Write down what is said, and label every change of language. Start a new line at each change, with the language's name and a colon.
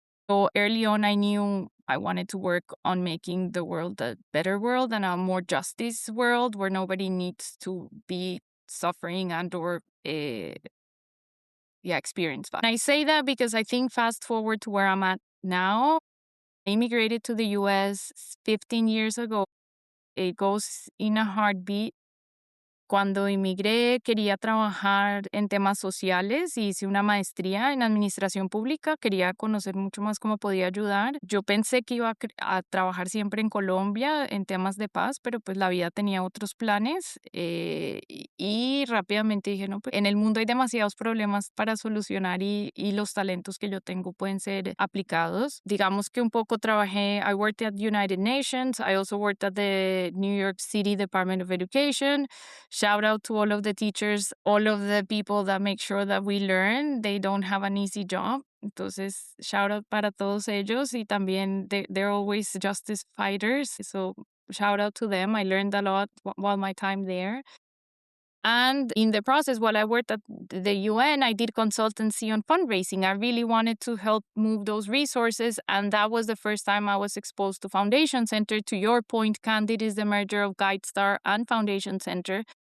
English: So early on, I knew I wanted to work on making the world a better world and a more justice world where nobody needs to be suffering and or experience that. And I say that because I think fast forward to where I'm at now, I immigrated to the US 15 years ago. It goes in a heartbeat.
Spanish: Cuando emigré, quería trabajar en temas sociales y hice una maestría en administración pública. Quería conocer mucho más cómo podía ayudar. Yo pensé que iba a trabajar siempre en Colombia en temas de paz, pero pues la vida tenía otros planes y rápidamente dije, no, pues en el mundo hay demasiados problemas para solucionar y los talentos que yo tengo pueden ser aplicados. Digamos que un poco trabajé,
English: I worked at United Nations. I also worked at the New York City Department of Education. Shout out to all of the teachers, all of the people that make sure that we learn. They don't have an easy job.
Spanish: Entonces, shout out para todos ellos. Y también
English: they're always justice fighters. So shout out to them. I learned a lot while my time there. And in the process, while I worked at the UN, I did consultancy on fundraising. I really wanted to help move those resources. And that was the first time I was exposed to Foundation Center. To your point, Candid is the merger of GuideStar and Foundation Center.